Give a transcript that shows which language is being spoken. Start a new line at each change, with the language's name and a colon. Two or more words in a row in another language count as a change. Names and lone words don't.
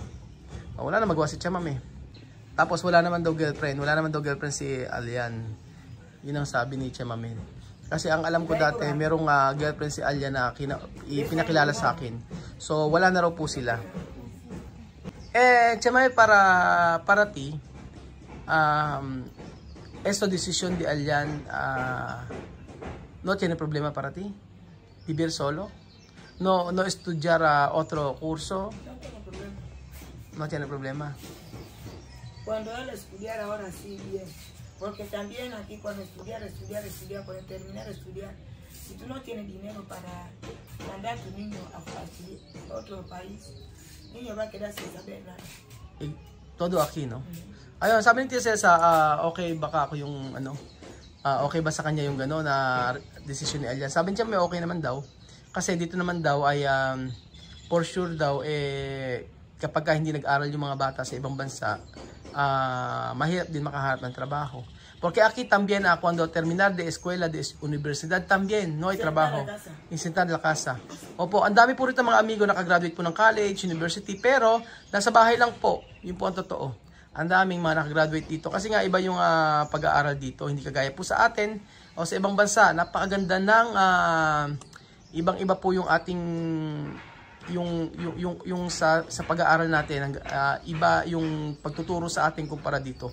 Filipino: Wala na magawa si Chamame. Tapos wala naman daw girlfriend si Alyan. Yun ang sabi ni Chamame. Kasi ang alam ko dati, merong girlfriend si Alyan na pinakilala sa akin. So wala na raw po sila.
Spanish: Chamame, para ti, esta decisión de Alyan, no tiene problema para ti? Vivir solo? No estudiar otro curso? No tengo problema. No tiene problema. Cuando él estudiara ahora sí bien, porque también aquí cuando estudiar, cuando terminar de estudiar, si tú no tienes dinero para mandar a tu niño a otro país, el niño va a quedar sin saber nada. Todo aquí, no?
Filipino: Ayun, sabi ni Tia Celsa, okay baka ako yung okay ba sa kanya yung gano'n na desisyon ni Alyan. Sabi niya may okay naman daw. Kasi dito naman daw ay
English: for sure
Filipino: daw kapag hindi nag-aral yung mga bata sa ibang bansa, mahirap din makahanap ng trabaho.
Spanish: Porque aquí también cuando terminar de escuela, de universidad también, no hay trabajo. Sentar la casa.
Filipino: Opo, ang dami po rito mga amigo nakagraduate po ng college, university, pero nasa bahay lang po. Yun po ang totoo. Ang daming mga nakagraduate dito. Kasi nga iba yung pag-aaral dito. Hindi kagaya po sa atin o sa ibang bansa. Napakaganda ng ibang-iba po yung ating yung sa pag-aaral natin, iba yung pagtuturo sa atin kumpara dito.